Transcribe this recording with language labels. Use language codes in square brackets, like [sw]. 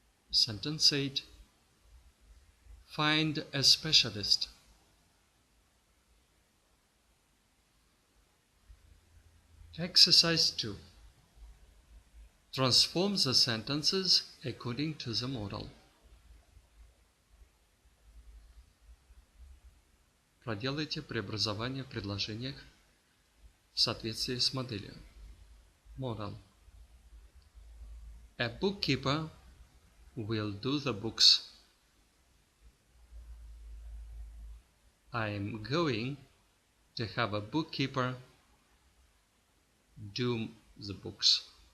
[en] Sentence 8. Find a specialist. Exercise 2. Transform the sentences according to the model. [ru] Проделайте преобразование в предложениях в соответствии с моделью. [en] Model. A bookkeeper will do the books. I am going to have a bookkeeper do the books.